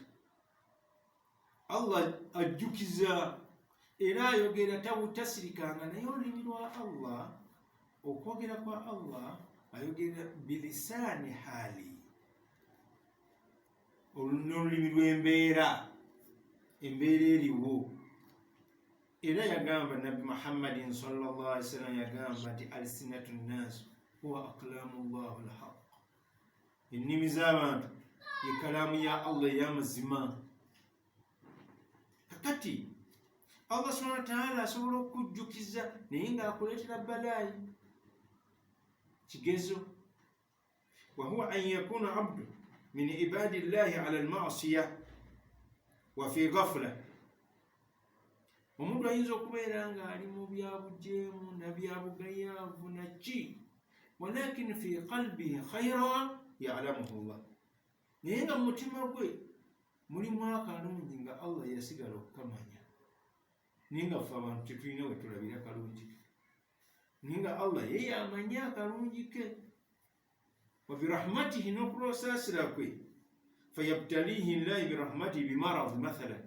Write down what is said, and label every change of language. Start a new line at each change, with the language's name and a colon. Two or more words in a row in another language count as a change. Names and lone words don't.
Ganda: Allah ajjukiza era ayogera tasirikanga, naye olulimi lwa Allah, okwogera kwa Allah ayogera
Arabic: بلسان حال,
Ganda: n'olulimi lw'embeera, embeera eriwo. Era yagamba Nabbi Muhammadin
Arabic: صلى الله عليه وسلم,
Ganda: yagamba nti
Arabic: ألسنة الناس هو كلام الله الحق,
Ganda: ennimi z'abantu ye kalaamu ya Allah ey'amazima. Kakati Allah
Arabic: سبحانه وتعالى
Ganda: asobola okujjukiza naye ng'akuleetera balaayi.
Arabic: Kigezo و هو أن يكون عبد من عباد الله على المعصية و في غفلة.
Ganda: Omuntu ayinza okubeera ng'ali mu byabujeemu na byabugayaavu naki,
Arabic: ولكن في قلبه خيرا يعلمه الله,
Ganda: naye nga mu mutima gwe mulimu akalungi nga Allah yasigala okukamanya. Naye nga ffe abantu tetulina we tulabira kalungi ke, naye nga Allah ye yamanye akalungi ke.
Arabic: وبرحمته,
Ganda: n'okuloosaasira kwe,
Arabic: فيبتليه الله برحمته بمرض مثلا.